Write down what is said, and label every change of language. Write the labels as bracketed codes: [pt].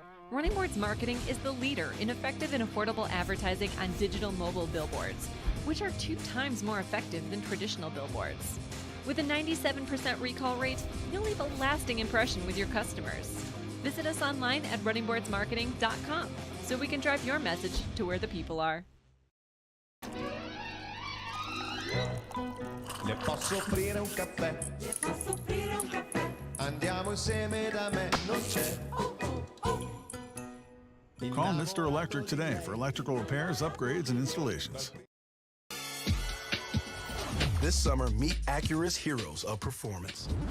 [en] Running Boards Marketing is the leader in effective and affordable advertising on digital mobile billboards, which are 2 times more effective than traditional billboards. With a 97% recall rate, you'll leave a lasting impression with your customers. Visit us online at runningboardsmarketing.com so we can drive your message to where the people are. [it] Le posso offrire un caffè? Le posso offrire un caffè? Andiamo insieme da me, non c'è. [en] Call Mr. Electric today for electrical repairs, upgrades, and installations. This summer, meet Acura's heroes of performance.